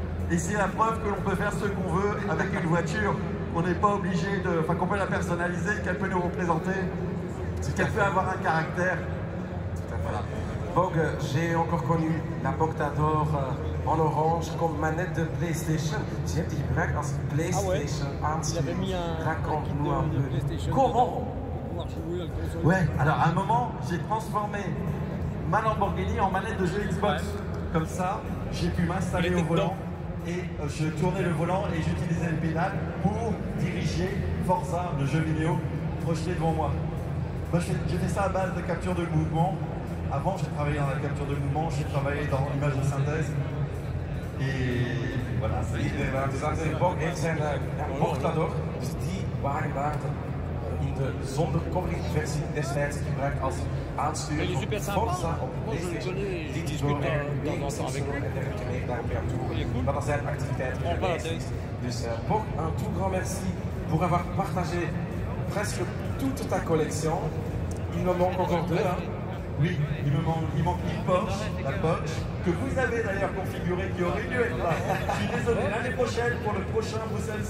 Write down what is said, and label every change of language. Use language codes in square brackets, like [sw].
[fr] Et c'est la preuve que l'on peut faire ce qu'on veut avec une voiture, qu'on n'est pas obligé de, enfin qu'on peut la personnaliser, qu'elle peut nous représenter, qu'elle peut avoir un caractère. Voilà. Bok, j'ai encore connu la Poctador en orange comme manette de PlayStation. [nl] Je hebt die gebruikt als PlayStation aansturing. [fr] Raconte-nous un peu. Comment? Ouais, alors à un moment, j'ai transformé ma Lamborghini en manette de jeu Xbox. Comme ça, j'ai pu m'installer au volant et je tournais le volant et j'utilisais le pédale pour diriger Forza, le jeu vidéo, projeté devant moi. Moi, j'ai fait ça à base de capture de mouvement. Avant, j'ai travaillé dans la capture de mouvement, j'ai travaillé dans l'image de synthèse. Et voilà, c'est [nl] Dus Bok heeft zijn Poctador, dus die wagen daar in de zonder covering versie destijds gebruikt als aansturing voor Forza op de PlayStation. Dit is door Simpson en dergelijke meegedaan toe. Dat zijn activiteiten geweest. [fr] Dus Bok, un tout grand merci pour avoir partagé presque toute ta collection. Il me manque encore deux. Hein. Oui, il manque une Porsche, la Porsche, que vous avez d'ailleurs configurée, qui aurait dû être là. Je suis désolé, l'année prochaine, pour le prochain Bruxelles.